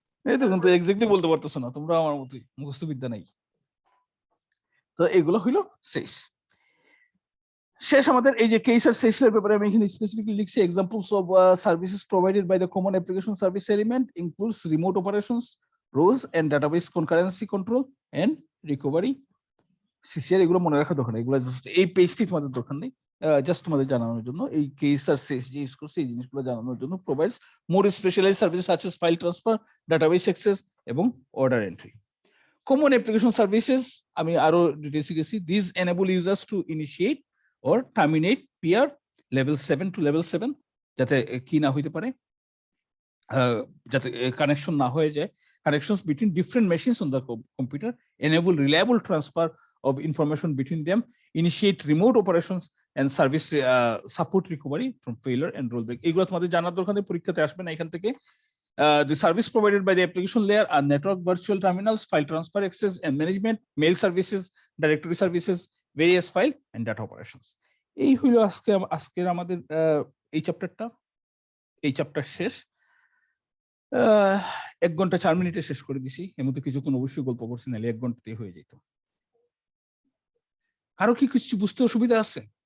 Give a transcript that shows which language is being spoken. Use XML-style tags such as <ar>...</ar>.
<bn>এই তো কিন্তু এক্স্যাক্টলি বলতে পারতেছো না তোমরা, আমার মতোই মুখস্থ বিদ্যা নাই। তো এগুলো হইলো শেষ আমাদের এই যে কেস আর সেশনের ব্যাপারে আমি এখানে স্পেসিফিকলি লিখছি</bn> <en>Examples of services provided by the common application service element includes remote operations, ROSE and database concurrency control and recovery, CCR.</en> <bn>এগুলো মনে রাখার দরকার নেই, এগুলো জাস্ট এই পেজটি তোমাদের দরকার নেই, জাস্ট তোমাদের জানানোর জন্য। এই কেস আর সেশ যে ইউজ করছে এই জিনিসগুলো জানানোর জন্য।</bn> <en>Provides more specialised services such as file transfer, database access এবং order entry.</en> <bn>Common application services আমি আরো ডিটেইলসে গেছি।</bn> <en>this enable users to initiate or terminate peer level 7 to level 7</en> <bn>যাতে কি না হইতে পারে, যাতে কানেকশন না হয়ে যায়,</bn> <en>connections between different machines on the computer, enable reliable transfer of information between them, initiate remote operations and service support recovery from failure and rollback.</en> <bn>এগুলো তোমাদের জানার দরকার নেই, পরীক্ষাতে আসবে না এখান থেকে।</bn> <en>The service provided by the application layer are network virtual terminals, file transfer access and management, mail services, directory services, various file and data operations.</en> <bn>এই হইলো আজকের আমাদের এই চ্যাপ্টার শেষ। 1 ঘন্টা 4 মিনিটে শেষ করে দিছি, এর মধ্যে কিছুক্ষণ অবশ্যই গল্প করছি, নাহলে 1 ঘন্টাতে হয়ে যেত। কারো কি কিছু বুঝতে অসুবিধা আছে?</bn>